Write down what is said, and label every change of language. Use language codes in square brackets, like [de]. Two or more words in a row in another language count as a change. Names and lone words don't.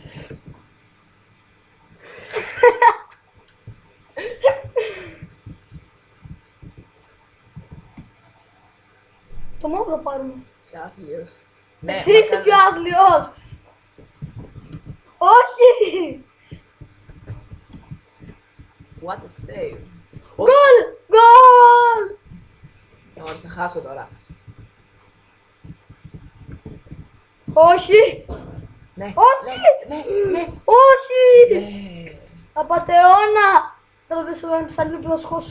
[el] Το μόνο θα πάρουμε. Είσαι άθλιος. Ναι, Εσύ είσαι πιο άθλιος. Όχι! [en] What a save. [el] Γκολ! Γκολ! Όχι, θα χάσω τώρα. Όχι! Ναι, Όχι! ναι, ναι, Όχι! ναι. Απατεώνα! Τώρα δεν σου δίνει ψαλίδι που θα σχώσω.